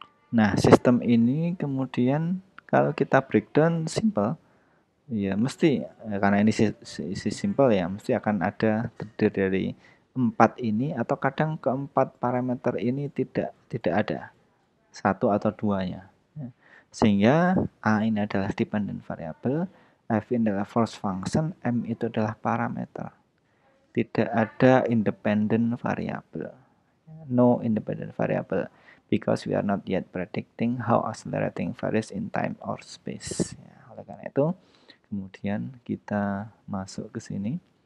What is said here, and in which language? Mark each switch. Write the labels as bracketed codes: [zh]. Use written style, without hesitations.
[id] Nah, sistem ini kemudian kalau kita breakdown simple, ya mesti, karena ini simple ya, mesti akan ada terdiri dari 4 ini, atau kadang keempat parameter ini tidak ada, 1 atau 2-nya. Sehingga A ini adalah dependent variable, F ini adalah force function, M itu adalah parameter. Tidak ada independent variable. [en] No independent variable, because we are not yet predicting how accelerating varies in time or space. [id] Ya, oleh karena itu, kemudian kita masuk ke sini.